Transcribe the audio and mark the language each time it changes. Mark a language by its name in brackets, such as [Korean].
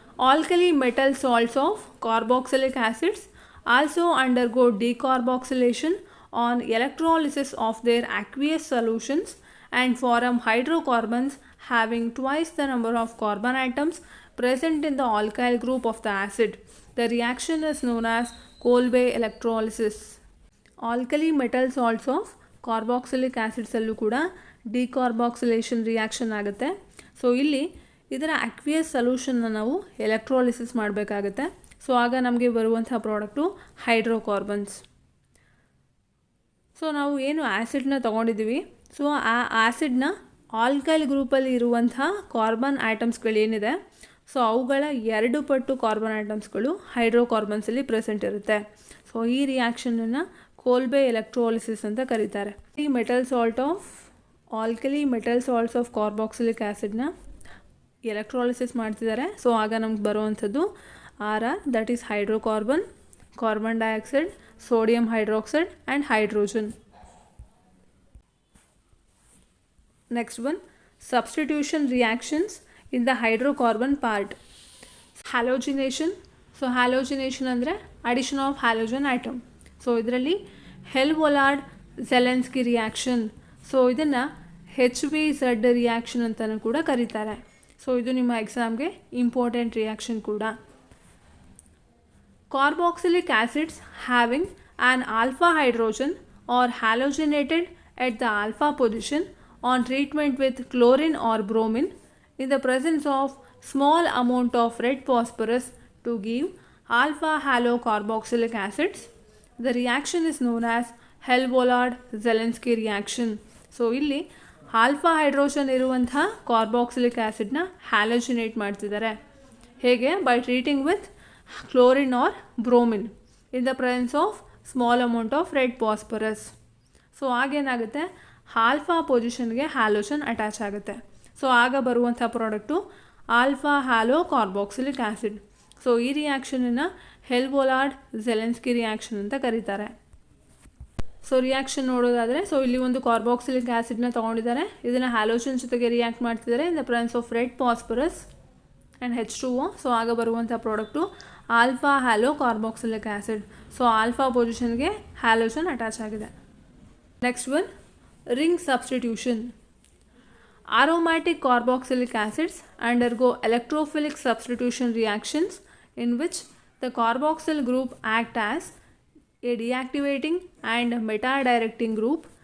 [English] Alkali metal salts of carboxylic acids also undergo decarboxylation on electrolysis of their aqueous solutions and form hydrocarbons having twice the number of carbon atoms present in the alkyl group of the acid. The reaction is known as Kolbe electrolysis. Alkali metal salts of carboxylic acids [Kannada] ಅಲ್ಲೂ ಕೂಡ ಡಿಕಾರ್ಬಾಕ್ಸಿಲೇಷನ್ reaction ಆಗುತ್ತೆ. So ಇಲ್ಲಿ ಇದರ aqueous ಸೊಲ್ಯೂಷನ್ನ ನಾವು electrolysis ಮಾಡಬೇಕಾಗುತ್ತೆ. So ಆಗ ನಮಗೆ ಬರುವಂಥ ಪ್ರಾಡಕ್ಟು ಹೈಡ್ರೋಕಾರ್ಬನ್ಸ್. ಸೊ ನಾವು ಏನು ಆ್ಯಸಿಡ್ನ ತೊಗೊಂಡಿದ್ದೀವಿ, ಸೊ ಆ ಆ್ಯಸಿಡ್ನ ಆಲ್ಕೈಲ್ ಗ್ರೂಪಲ್ಲಿ ಇರುವಂಥ ಕಾರ್ಬನ್ ಆಟಮ್ಸ್ಗಳೇನಿದೆ, ಸೊ ಅವುಗಳ 2 ಪಟ್ಟು ಕಾರ್ಬನ್ ಆಟಮ್ಸ್ಗಳು ಹೈಡ್ರೋಕಾರ್ಬನ್ಸಲ್ಲಿ ಪ್ರೆಸೆಂಟ್ ಇರುತ್ತೆ. ಸೊ ಈ ರಿಯಾಕ್ಷನನ್ನು ಕೋಲ್ಬೆ ಎಲೆಕ್ಟ್ರಾಲಿಸಿಸ್ ಅಂತ ಕರೀತಾರೆ. ಈ metal salt of alkali metal salts of carboxylic ಆ್ಯಸಿಡ್ನ electrolysis ಮಾಡ್ತಿದ್ದಾರೆ. ಸೊ ಆಗ ನಮ್ಗೆ ಬರುವಂಥದ್ದು [English] RR, that is hydrocarbon, carbon dioxide, sodium hydroxide and hydrogen. Next one, substitution reactions in the hydrocarbon part. Halogenation. So halogenation [Kannada] ಅಂದರೆ [English] addition of halogen atom. [Kannada] So ಇದರಲ್ಲಿ ಹೆಲ್ವೋಲಾರ್ಡ್-ಝೆಲೆನ್ಸ್ಕಿ reaction. So ಇದನ್ನು HVZ reaction ಅಂತಲೂ ಕೂಡ ಕರೀತಾರೆ. So ಇದು ನಿಮ್ಮ ಎಕ್ಸಾಮ್ಗೆ important reaction ಕೂಡ. [English] Carboxylic acids having an alpha hydrogen or halogenated at the alpha position on treatment with chlorine or bromine in the presence of small amount of red phosphorus to give alpha halocarboxylic acids. The reaction is known as Helvollard-Zelinsky reaction. [Kannada] So ಇಲ್ಲಿ alpha hydrogen ಇರುವಂಥ carboxylic ಆ್ಯಸಿಡ್ನ ಹ್ಯಾಲೋಜಿನೇಟ್ ಮಾಡ್ತಿದ್ದಾರೆ. ಹೇಗೆ? [English] By treating with chlorine or bromine in the presence of small amount of red phosphorus. [Kannada] So ಆಗೇನಾಗುತ್ತೆ, alpha ಪೊಸಿಷನ್ಗೆ halogen attach ಆಗುತ್ತೆ. So ಆಗ ಬರುವಂಥ product alpha hello carboxylic acid. So ಈ ರಿಯಾಕ್ಷನನ್ನು ಹೆಲ್ವೋಲಾರ್ಡ್-ಝೆಲೆನ್ಸ್ಕಿ reaction ಅಂತ ಕರೀತಾರೆ. ಸೊ ರಿಯಾಕ್ಷನ್ ನೋಡೋದಾದರೆ, ಸೊ ಇಲ್ಲಿ ಒಂದು ಕಾರ್ಬಾಕ್ಸಿಲಿಕ್ ಆ್ಯಸಿಡ್ನ ತೊಗೊಂಡಿದ್ದಾರೆ. ಇದನ್ನು ಹ್ಯಾಲೋಜನ್ ಜೊತೆಗೆ ರಿಯಾಕ್ಟ್ ಮಾಡ್ತಿದ್ದಾರೆ [English] In the presence of red phosphorus and H2O. [Kannada] So ಆಗ ಬರುವಂಥ product alpha hello carboxylic acid. So alpha ಪೊಸಿಷನ್ಗೆ halogen attach ಆಗಿದೆ. [English] Next one, ring substitution. Aromatic carboxylic acids undergo electrophilic substitution reactions in which the carboxyl group act as a deactivating and meta-directing group.